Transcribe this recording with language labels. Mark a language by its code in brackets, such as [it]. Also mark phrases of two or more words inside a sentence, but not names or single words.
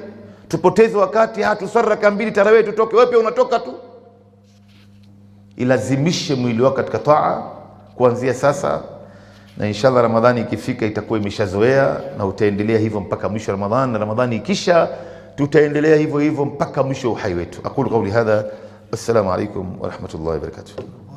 [sw] Tupoteze wakati, tusaraka 2 tarawih tutoke, wewe pia unatoka tu. Ilazimishe mwili wako katika taa kuanzia sasa, na inshallah Ramadhani ikifika itakuwa imeshazoea, na utaendelea hivyo mpaka mwisho wa Ramadhani, na Ramadhani ikisha tutaendelea hivyo hivyo mpaka mwisho wa uhai wetu. [ar] أقول قولي هذا، السلام عليكم ورحمة الله وبركاته.